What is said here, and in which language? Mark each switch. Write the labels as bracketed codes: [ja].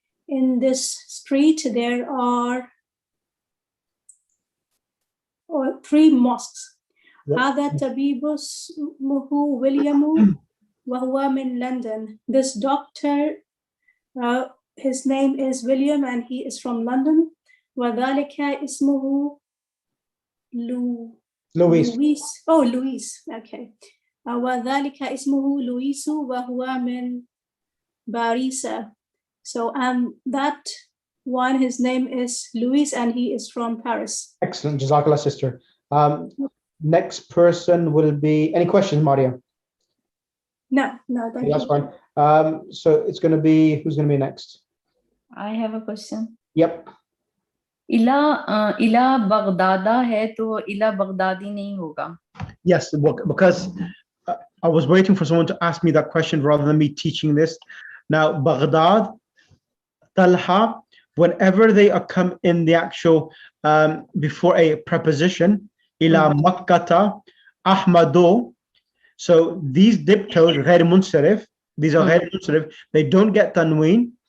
[en] In this street there are or 3 mosques. Yep. [ar] هذا طبيب اسمه ويليام وهو من London. [en] This doctor, his name is William and he is from London. [ar] وذلك اسمه [en] Louis. Luis. Oh, Luis. Okay. [ar] وذلك اسمه لويس وهو من باريس. [en] So that one, his name is Luis and he is from Paris. Excellent. Jazakallah, sister. Next person will be, any questions, Maria? No, thank That's you. fine. So it's going to be, who's going to be next? I have a question. Yep. [hi] इला बगदादा है तो इला Baghdadi नहीं होगा. [en] Yes, because I was waiting for someone to ask me that question rather than me teaching this. Now, Baghdad, Talha, whenever they come in the actual, before a preposition, ila Makkata, Ahmado, so these diptos, غير منصرف, these are غير منصرف, they don't get tanween.